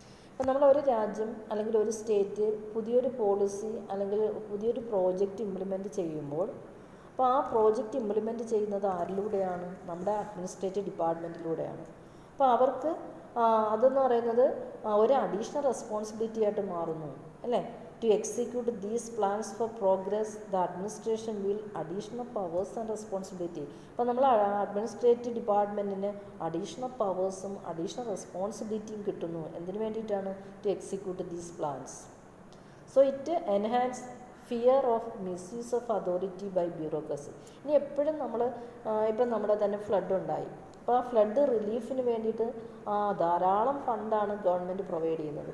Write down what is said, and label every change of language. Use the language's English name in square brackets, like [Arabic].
[Malayalam] അപ്പോൾ നമ്മളൊരു രാജ്യം അല്ലെങ്കിൽ ഒരു സ്റ്റേറ്റ് പുതിയൊരു പോളിസി അല്ലെങ്കിൽ പുതിയൊരു പ്രോജക്റ്റ് ഇംപ്ലിമെൻറ്റ് ചെയ്യുമ്പോൾ അപ്പോൾ ആ പ്രോജക്റ്റ് ഇംപ്ലിമെൻറ്റ് ചെയ്യുന്നത് ആരിലൂടെയാണ്, നമ്മുടെ അഡ്മിനിസ്ട്രേറ്റീവ് ഡിപ്പാർട്ട്മെൻറ്റിലൂടെയാണ്. അപ്പോൾ അവർക്ക് അതെന്ന് പറയുന്നത് ഒരു അഡീഷണൽ റെസ്പോൺസിബിലിറ്റി ആയിട്ട് മാറുന്നു അല്ലേ. [English] To execute these plans for progress, the administration will additional powers and responsibility. [Malayalam] അപ്പോൾ നമ്മൾ അഡ്മിനിസ്ട്രേറ്റീവ് ഡിപ്പാർട്ട്മെൻറ്റിന് അഡീഷണൽ പവേഴ്സും അഡീഷണൽ റെസ്പോൺസിബിലിറ്റിയും കിട്ടുന്നു. എന്തിനു വേണ്ടിയിട്ടാണ്, [English] To execute these plans. So it enhance fear of misuse of authority by bureaucracy. [Malayalam] ഇനി എപ്പോഴും നമ്മൾ ഇപ്പം നമ്മുടെ തന്നെ ഫ്ലഡ് ഉണ്ടായി. അപ്പോൾ ആ ഫ്ലഡ് റിലീഫിന് വേണ്ടിയിട്ട് ധാരാളം ഫണ്ടാണ് ഗവൺമെൻറ് പ്രൊവൈഡ് ചെയ്യുന്നത്.